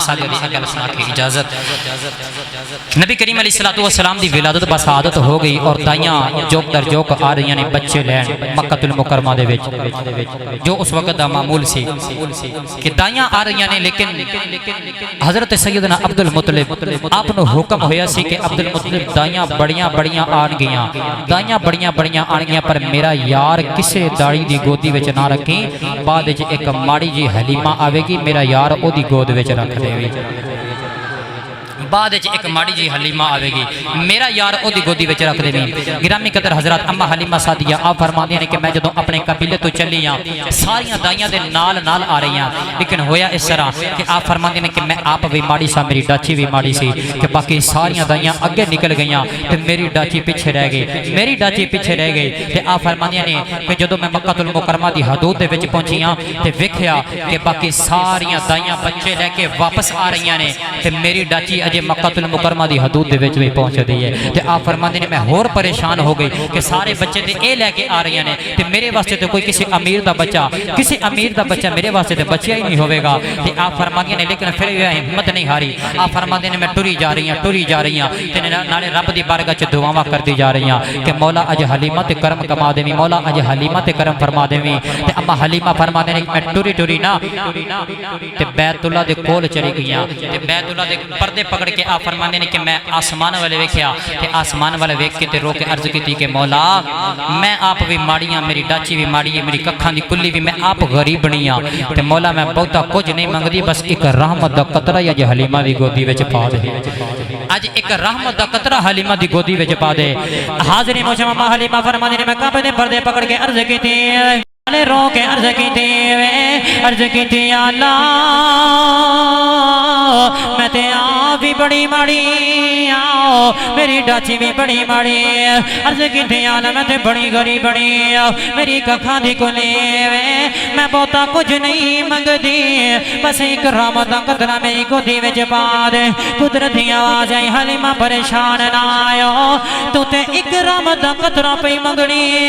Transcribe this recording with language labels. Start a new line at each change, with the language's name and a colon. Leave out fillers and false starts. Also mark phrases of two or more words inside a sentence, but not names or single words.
Punjabi: سعدیہ دی اگل سنا کی اجازت نبی کریم علیہ السلام دی ولادت مسعادت ہو گئی اور دائیاں جوک در جوک آ رہی یعنی بچے لین مکہ المکرمہ دے وچ جو اس وقت دا معمول سی کہ دائیاں آ رہی یعنی لیکن حضرت سیدنا عبدالمطلب آپ نو حکم ہویا سی کہ عبدالمطلب دائیاں بڑیاں بڑیاں آن گیاں دائیاں بڑیاں بڑیاں آن گیاں پر میرا یار کسے داڑی دی گودی وچ نہ رکھیں بعد وچ ایک ماڑی جی حلیمہ آوے گی میرا یار او دی گود وچ رکھ دے بعد ایک ماڑی جی حلیمہ آوے گی میرا یار او دی گودی وچ رکھ دے وی گرامی قدر حضرات اما حلیمہ سعدیہ آپ فرماندے نے کہ میں جدوں اپنے قبیلے تو چلی ہاں ساریاں دائیاں دے نال آ رہی ہیں لیکن ہویا اس طرح کہ آپ فرماندے نے کہ میں آپ بھی ماڑی سا میری ڈاچی بھی ماڑی سی کہ باقی ساریاں دائیاں اگے نکل گئیاں تے میری ڈاچی پیچھے رہ گئی تے آپ فرماندے نے کہ جدوں میں مکہ المکرمہ دی حدود دے وچ پہنچی ہاں تے ویکھیا کہ باقی ساریاں دائیاں بچے لے کے واپس آ رہی ہیں تے میری ڈاچی اجے مکہ المکرمہ دی حدود دے وچ بھی پہنچ دی ہے تے آپ فرماندے نے میں ہور پریشان ہو گئی کہ سارے بچے تے اے لے کے آ رہی ہیں تے میرے واسطے تے کوئی کسی امیر دا بچہ میرے واسطے تے بچہ ہی نہیں ہوے گا تے آپ فرماندے نے لیکن پھر یہ ہمت نہیں ہاری آپ فرماندے نے میں ٹری جا رہی ہوں تے نالے رب دی بارگاہ چ دعاواں کردی جا رہی ہوں کہ مولا اج حلیمہ تے کرم کما دیویں مولا اج حلیمہ تے کرم فرما دیویں تے اما حلیمہ فرماندے نے میں ٹری نا تے بیت اللہ دے کول چلی گئیاں تے بیت اللہ دے پردے پکڑ کے آپ فرماندے نے کہ میں آسمان والے ویکھیا تے آسمان والے ویکھ کے تے رو کے عرض کیتی کہ مولا میں آپ بھی ماڑیاں میری ڈاچی بھی ماڑی ہے میری ککھاں دی کلی بھی میں آپ غریب بنی ہاں تے مولا میں بہتا کچھ نہیں منگدی بس ایک رحمت دا قطرہ یا حلیمہ دی گودی وچ پا دے اج ایک رحمت دا قطرہ حلیمہ دی گودی وچ پا دے حاضرین مجمع حلیمہ فرماندے نے میں کعبے دے پردے پکڑ کے عرض کیتی رو کے عرض کیتی یا اللہ میں تے آپ بھی بڑی ماڑی آؤ میری ڈاچی بھی بڑی ماڑی عرض کیتی یا اللہ میں تے بڑی غریب بڑی میری ککھاں دی کلی میں بہتا کچھ نہیں منگدی بس ایک رحمت دا قطرہ میری گودی وچ پا دے قدرتی آواز آئی حلیمہ پریشان نہ آئو تو تے ایک رحمت دا قطرہ پہ منگنی